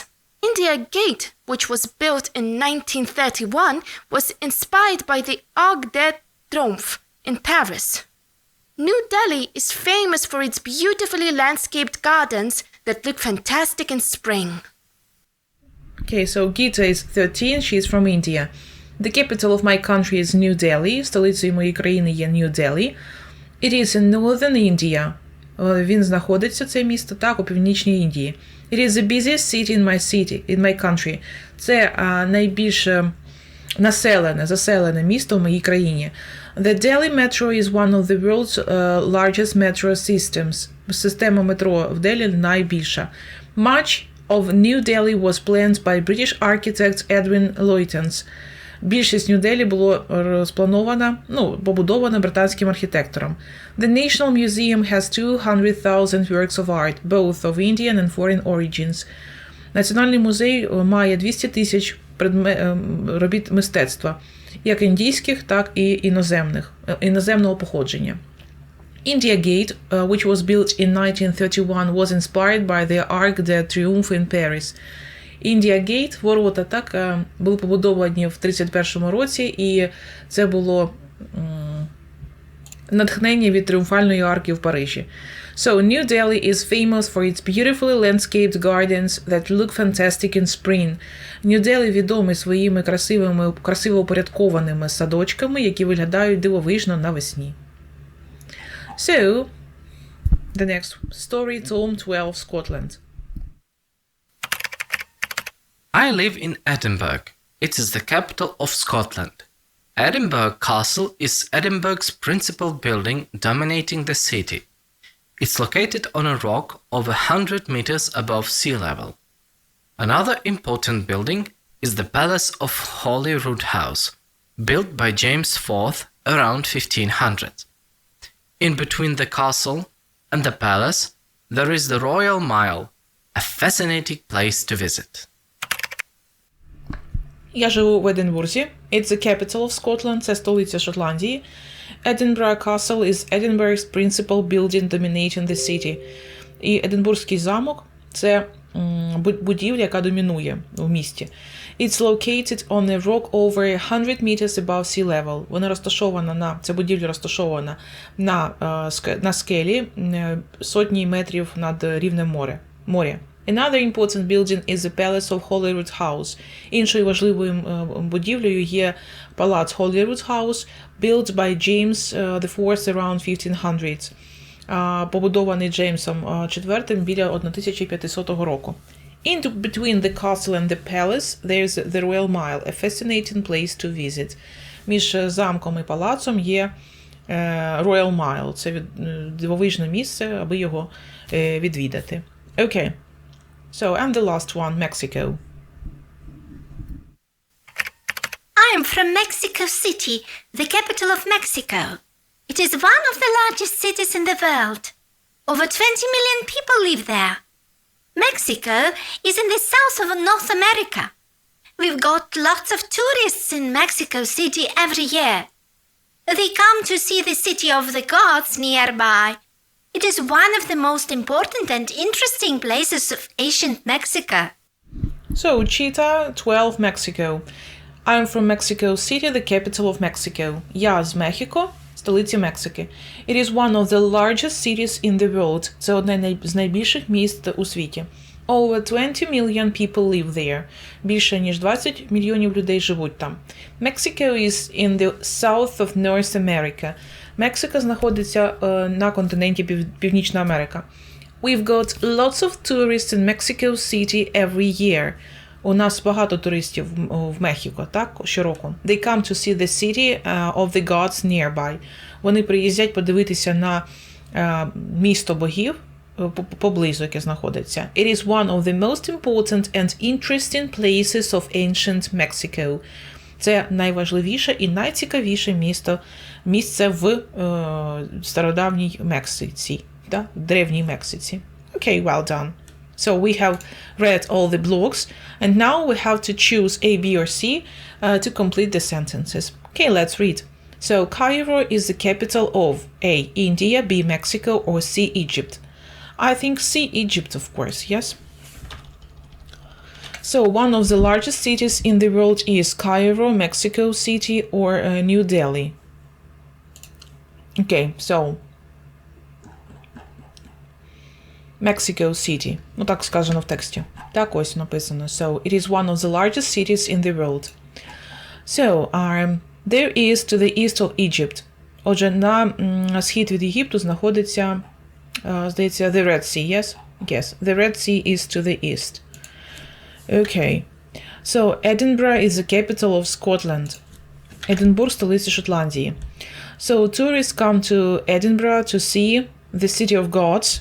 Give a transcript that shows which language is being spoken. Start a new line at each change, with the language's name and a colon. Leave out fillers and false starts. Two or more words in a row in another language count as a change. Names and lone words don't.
English: India Gate, which was built in 1931, was inspired by the Arc de Triomphe in Paris. New Delhi is famous for its beautifully landscaped gardens that look fantastic in spring. Okay, so Gita is 13, she is from India. The capital of my country is New Delhi.
Ukrainian: Столицею моєї країни є New Delhi.
English: It is in northern India.
Ukrainian: Він знаходиться, це місто, так, у північній Індії.
English: It is the busiest city in my country.
Ukrainian: Це найбільш заселене місто в моїй країні.
English: The Delhi Metro is one of the world's largest metro systems.
Ukrainian: Система метро в Делі найбільша.
English: Much of New Delhi was planned by British architect Edwin Lutyens.
Ukrainian: Більшість Нью-Делі було побудовано британським архітектором.
English: The National Museum has 200,000 works of art, both of Indian and foreign origins.
Ukrainian: Національний музей має 200 тисяч робіт мистецтва, як індійських, так і іноземного походження.
English: India Gate, which was built in 1931, was inspired by the Arc de Triomphe in Paris. India Gate,
Ukrainian: ворота, так, були побудовані в 31-му році, і це було натхнення від Тріумфальної арки в Парижі.
English: So, New Delhi is famous for its beautifully landscaped gardens that look fantastic in spring.
Ukrainian: New Delhi відомий своїми красиво упорядкованими садочками, які виглядають дивовижно навесні.
English: So, the next story, Tom 12, Scotland. I live in Edinburgh. It is the capital of Scotland. Edinburgh Castle is Edinburgh's principal building dominating the city. It's located on a rock over 100 meters above sea level. Another important building is the Palace of Holyrood House, built by James IV around 1500. In between the castle and the palace, there is the Royal Mile, a fascinating place to visit.
Ukrainian: Я живу в Единбурзі.
English: It's the capital of Scotland.
Ukrainian: Це столиця Шотландії.
English: Edinburgh Castle is Edinburgh's principal building dominating the city.
Ukrainian: І Единбурзький замок – це будівля, яка домінує в місті.
English: It's located on a rock over 100 meters above sea level.
Ukrainian: Вона розташована ця будівля розташована на скелі сотні метрів над рівнем моря.
English: Another important building is the Palace of Holyrood House.
Ukrainian: Іншою важливою будівлею є палац Holyrood House,
English: built by James IV around 1500.
Ukrainian: Побудований Джеймсом IV біля 1500 року.
English: In between the castle and the palace, there's the Royal Mile, a fascinating place to visit.
Ukrainian: Між замком і палацом є Royal Mile. Це дивовижне місце, аби його відвідати.
English: Okay. So, and the last one, Mexico. I am from Mexico City, the capital of Mexico. It is one of the largest cities in the world. Over 20 million people live there. Mexico is in the south of North America. We've got lots of tourists in Mexico City every year. They come to see the city of the gods nearby. It is one of the most important and interesting places of ancient Mexico. So, Cheetah 12, Mexico. I'm from Mexico City, the capital of Mexico.
Ukrainian: Я з Мехіко, столиці Мексики.
English: It is one of the largest cities in the world.
Ukrainian: Це одне з найбільших міст у світі.
English: Over 20 million people live there.
Ukrainian: Більше ніж 20 мільйонів людей живуть там.
English: Mexico is in the south of North America.
Ukrainian: Мексика знаходиться на континенті Північна Америка.
English: We've got lots of tourists in Mexico City every year.
Ukrainian: У нас багато туристів в Мехіко, так, щороку.
English: They come to see the city of the gods nearby.
Ukrainian: Вони приїздять подивитися на місто богів поблизу, яке знаходиться.
English: It is one of the most important and interesting places of ancient Mexico.
Ukrainian: Це найважливіше і найцікавіше місце в стародавній Мексиці, да? Древній Мексиці.
English: Okay, well done. So we have read all the blocks, and now we have to choose A, B, or C to complete the sentences. Okay, let's read. So Cairo is the capital of A, India, B, Mexico, or C, Egypt. I think C, Egypt, of course, yes? So one of the largest cities in the world is Cairo, Mexico City, or New Delhi. Okay, so Mexico City.
Ukrainian: Ну, так сказано в тексті. Так ось написано.
English: So, it is one of the largest cities in the world. So, there is to the east of Egypt.
Ukrainian: Отже, на схід від Єгипту знаходиться, здається,
English: the Red Sea, yes? Yes, the Red Sea is to the east. Okay. So, Edinburgh is the capital of Scotland.
Ukrainian: Единбург – столиця Шотландії.
English: So, tourists come to Edinburgh to see the city of gods?